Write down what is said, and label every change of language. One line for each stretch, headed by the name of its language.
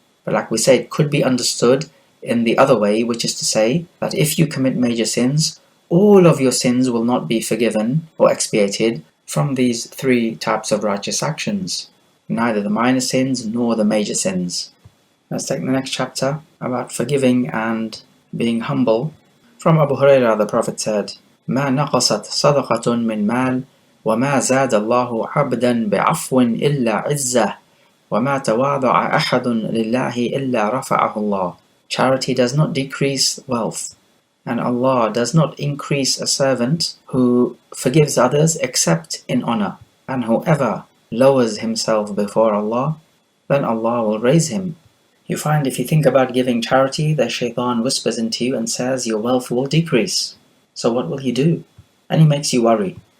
English: But like we say, it could be understood in the other way, which is to say that if you commit major sins, all of your sins will not be forgiven or expiated from these 3 types of righteous actions, neither the minor sins nor the major sins. Let's take the next chapter about forgiving and being humble. From Abu Hurairah, the Prophet said,
Arabic: ما نقصت صدقة من مال وما زاد الله عبدا بعفو إلا عزة وما تواضع أحد لله إلا رفعه الله.
English: Charity does not decrease wealth, and Allah does not increase a servant who forgives others except in honor. And whoever lowers himself before Allah, then Allah will raise him. You find if you think about giving charity, the shaitan whispers into you and says your wealth will decrease. So what will you do? And he makes you worry.